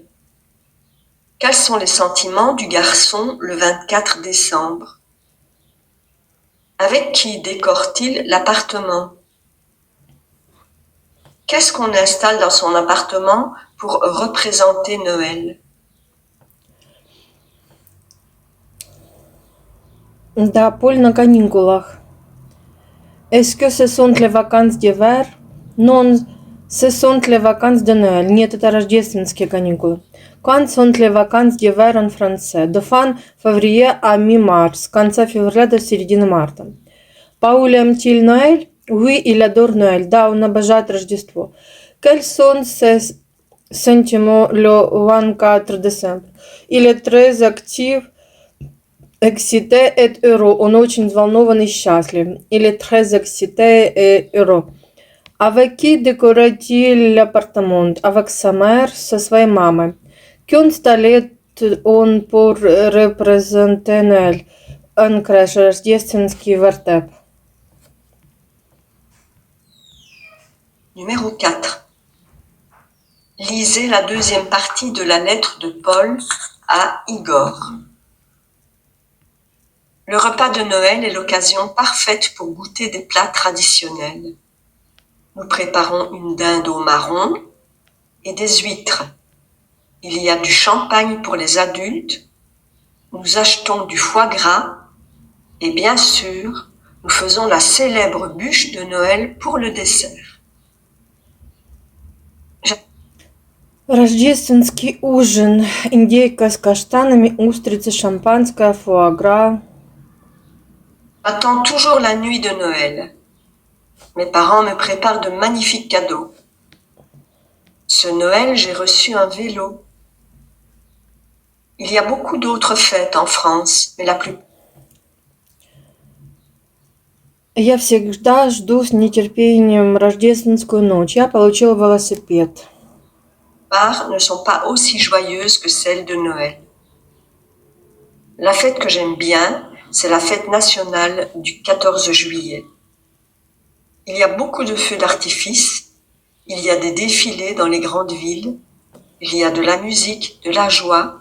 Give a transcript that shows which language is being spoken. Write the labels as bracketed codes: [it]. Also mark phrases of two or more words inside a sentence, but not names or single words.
[fr] Quels sont les sentiments du garçon le 24 décembre? Avec qui décore-t-il l'appartement? Qu'est-ce qu'on installe dans son appartement pour représenter Noël? [ru] Да, Поль на каникулах. [fr] Est-ce que ce sont les vacances d'hiver? Non, ce sont les vacances de Noël. [ru] Нет, это рождественские каникулы. [fr] Quand sont les vacances d'hiver en français? De fin février à mi-mars. [ru] С конца февраля до середины марта. [fr] Paul aime-t-il Noël? Oui, il adore Noël. [ru] Да, он обожает Рождество. [fr] Quels sont ses sentiments le 24 décembre? Il est très actif, excité et heureux. [ru] Он очень взволнован и счастлив. [fr] Il est très excité et heureux. Avec qui décore-t-il l'appartement? Avec sa mère, [ru] со своей мамой. [fr] Qu'installe-t-on pour représenter Noël? Un crèche, [ru] рождественский вертеп. [fr] Numéro 4. Lisez la deuxième partie de la lettre de Paul à Igor. Le repas de Noël est l'occasion parfaite pour goûter des plats traditionnels. Nous préparons une dinde au marron et des huîtres. Il y a du champagne pour les adultes. Nous achetons du foie gras et bien sûr, nous faisons la célèbre bûche de Noël pour le dessert. [ru] Рождественский ужин. Индейка с каштанами, устрицы, шампанское, фуагра. [fr] J'attends toujours la nuit de Noël. Mes parents me préparent de magnifiques cadeaux. Ce Noël, j'ai reçu un vélo. Il y a beaucoup d'autres fêtes en France, mais la plupart [ru] Я всегда жду с нетерпением рождественскую ночь. Я получила велосипед. [fr] ne sont pas aussi joyeuses que celles de Noël. La fête que j'aime bien, c'est la fête nationale du 14 juillet. Il y a beaucoup de feux d'artifice, il y a des défilés dans les grandes villes, il y a de la musique, de la joie,